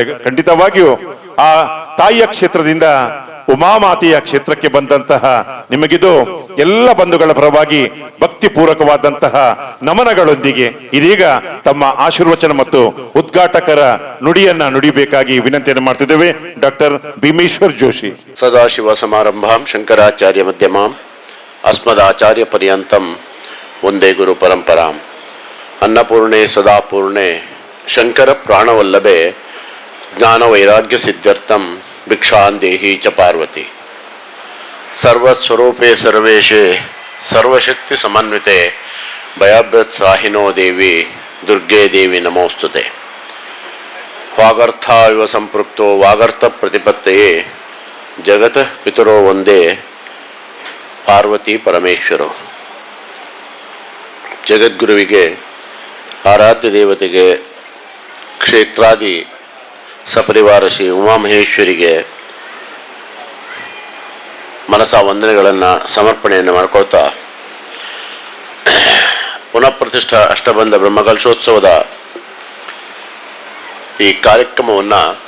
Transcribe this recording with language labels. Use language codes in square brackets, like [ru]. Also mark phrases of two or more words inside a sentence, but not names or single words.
[kn] ಖಂಡಿತವಾಗಿಯೂ ಆ ತಾಯಿಯ ಕ್ಷೇತ್ರದಿಂದ ಉಮಾಮಾತೆಯ ಕ್ಷೇತ್ರಕ್ಕೆ ಬಂದಂತಹ ನಿಮಗಿದು ಎಲ್ಲ ಬಂಧುಗಳ ಪರವಾಗಿ ಭಕ್ತಿಪೂರ್ವಕವಾದಂತಹ ನಮನಗಳೊಂದಿಗೆ ಇದೀಗ ತಮ್ಮ ಆಶೀರ್ವಚನ ಮತ್ತು ಉದ್ಘಾಟಕರ ನುಡಿಯನ್ನ ನುಡಿಬೇಕಾಗಿ ವಿನಂತಿಯನ್ನು ಮಾಡ್ತಿದ್ದೇವೆ. ಡಾಕ್ಟರ್ ಭೀಮೇಶ್ವರ್ ಜೋಶಿ. [sa] ಸದಾಶಿವ ಸಮಾರಂಭಾಂ ಶಂಕರಾಚಾರ್ಯ ಮಧ್ಯಮಾಂ ಅಸ್ಮದಾಚಾರ್ಯ ಪರ್ಯಂತಂ ಒಂದೇ ಗುರು ಪರಂಪರಾಂ. ಅನ್ನಪೂರ್ಣೆ ಸದಾಪೂರ್ಣೆ ಶಂಕರ ಪ್ರಾಣವಲ್ಲಭೆ ಜ್ಞಾನ ವೈರಾಗ್ಯ ಸಿದ್ಧಾರ್ಥಂ ಭಿಕ್ಷಾಂದೇಹಿ ಚ ಪಾರ್ವತಿ. ಸರ್ವಸ್ವರೂಪೇ ಸರ್ವೇಶೇ ಸರ್ವಶಕ್ತಿ ಸಮನ್ವಿತೆ ಭಯಾಭ್ಯತ್ಸಾಹಿನೋ ದೇವಿ ದುರ್ಗೆ ದೇವಿ ನಮೋಸ್ತುತೆ. ವಾಗರ್ಥ ಇವ ಸಂಪೃಕ್ತೋ ವಾಗರ್ಥ ಪ್ರತಿಪತ್ತೆಯೇ ಜಗತಃ ಪಿತರೋ ಒಂದೇ ಪಾರ್ವತಿ ಪರಮೇಶ್ವರ. [kn] ಜಗದ್ಗುರುವಿಗೆ ಆರಾಧ್ಯ ದೇವತೆಗೆ ಕ್ಷೇತ್ರಾದಿ ಸಪರಿವಾರ ಶ್ರೀ ಉಮಾಮಹೇಶ್ವರಿಗೆ ಮನಸ ವಂದನೆಗಳನ್ನು ಸಮರ್ಪಣೆಯನ್ನು ಮಾಡ್ಕೊಳ್ತಾ ಪುನಃ ಪ್ರತಿಷ್ಠಾ ಅಷ್ಟಬಂಧ ಬ್ರಹ್ಮಕಲಶೋತ್ಸವದ ಈ ಕಾರ್ಯಕ್ರಮವನ್ನು